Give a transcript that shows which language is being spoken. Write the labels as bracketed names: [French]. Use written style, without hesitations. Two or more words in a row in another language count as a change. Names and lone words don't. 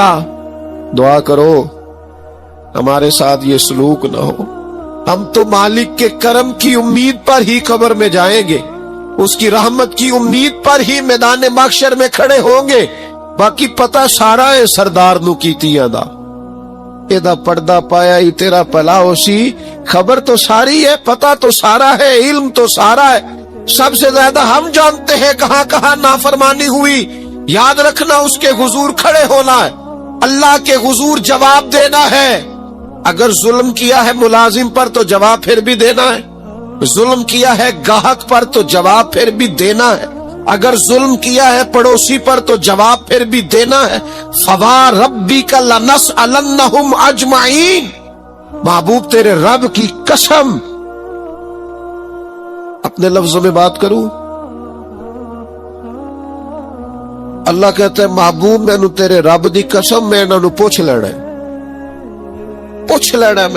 [Urdu] دعا کرو ہمارے ساتھ یہ سلوک نہ ہو. ہم تو مالک کے کرم کی امید پر ہی قبر میں جائیں گے، اس کی رحمت کی امید پر ہی میدان محشر میں کھڑے ہوں گے. [Punjabi] باقی پتہ سارا ہے سردار نو کیتیاں دا، ایدہ پردہ پایا ہی تیرا پلا ہو سی. [Urdu] خبر تو ساری ہے، پتہ تو سارا ہے، علم تو سارا ہے. سب سے زیادہ ہم جانتے ہیں کہاں کہاں نافرمانی ہوئی. یاد رکھنا اس کے حضور کھڑے ہونا ہے، اللہ کے حضور جواب دینا ہے. اگر ظلم کیا ہے ملازم پر تو جواب پھر بھی دینا ہے، ظلم کیا ہے گاہک پر تو جواب پھر بھی دینا ہے، اگر ظلم کیا ہے پڑوسی پر تو جواب پھر بھی دینا ہے. [Arabic] فَوَرَبِّكَ لَنَسْأَلَنَّهُمْ أَجْمَعِينَ. [Urdu] محبوب تیرے رب کی قسم، اپنے لفظوں میں بات کروں، اللہ کہتا ہے [Punjabi] محبوب میں نو تیرے رب دی قسم میں انہوں پوچھ لینا ہے، پوچھ لینا ہے.